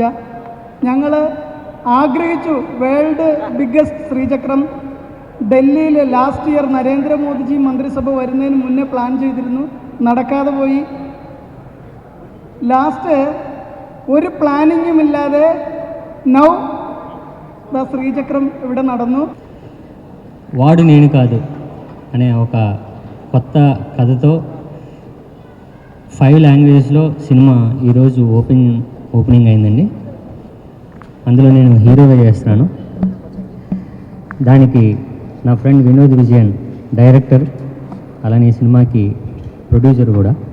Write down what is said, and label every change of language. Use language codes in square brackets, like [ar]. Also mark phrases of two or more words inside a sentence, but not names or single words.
[ml] ഞങ്ങൾ ആഗ്രഹിച്ചു [en] world biggest [ml] ശ്രീചക്രം ഡൽഹിയിൽ [en] last year [ml] നരേന്ദ്രമോദിജി മന്ത്രിസഭ വരുന്നതിന് മുന്നേ പ്ലാൻ ചെയ്തിരുന്നു, നടക്കാതെ പോയി. ലാസ്റ്റ് ഒരു പ്ലാനിങ്ങും ഇല്ലാതെ [en] now the [ml] శ్రీచక్రం ഇവിടെ നടന്നു. [te] వాడు నేను కాదు అనే ఒక కొత్త కథతో 5 లాంగ్వేజ్లో సినిమా ఈరోజు ఓపెనింగ్ అయిందండి. అందులో నేను హీరోగా చేస్తున్నాను. దానికి నా ఫ్రెండ్ వినోద్ విజయన్ డైరెక్టర్, అలానే ఈ సినిమాకి ప్రొడ్యూసర్ కూడా.